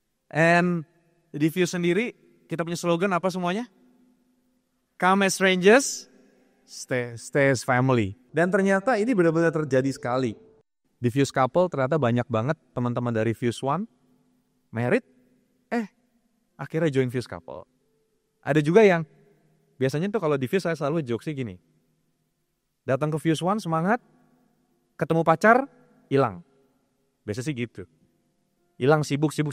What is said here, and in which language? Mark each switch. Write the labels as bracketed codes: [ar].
[id] And di Fuse sendiri kita punya slogan apa semuanya? [en] Come as strangers, stay as family. [id] Dan ternyata ini benar-benar terjadi sekali. Di Fuse Couple ternyata banyak banget teman-teman dari Fuse One married, akhirnya join Fuse Couple. Ada juga yang biasanya tuh kalau di Fuse saya selalu joke sih gini. Datang ke Fuse One semangat, ketemu pacar, hilang. Biasa sih gitu. Hilang sibuk.